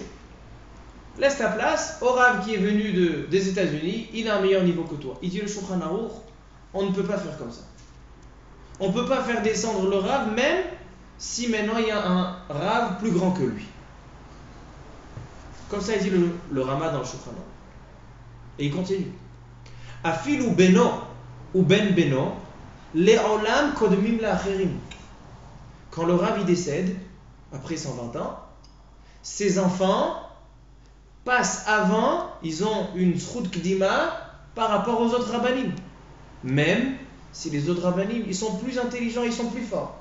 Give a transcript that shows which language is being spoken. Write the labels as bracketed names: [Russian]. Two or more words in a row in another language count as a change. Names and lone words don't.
[French] Laisse ta place au Rav qui est venu des États-Unis, il a un meilleur niveau que toi. Il dit le Shulchan Aruch, on ne peut pas faire comme ça. On ne peut pas faire descendre le Rav, même si maintenant il y a un Rav plus grand que lui. Comme ça, il dit le Rama dans le Shulchan Aruch. Et il continue. [Hebrew] אפילו בנו או בן בנו לעולם קודמים לאחרים. [French] Quand le Rav il décède, après 120 ans, ses enfants passent avant, ils ont une [Hebrew] זכות קדימה [French] par rapport aux autres rabbanim. Même si les autres rabbanim, ils sont plus intelligents, ils sont plus forts.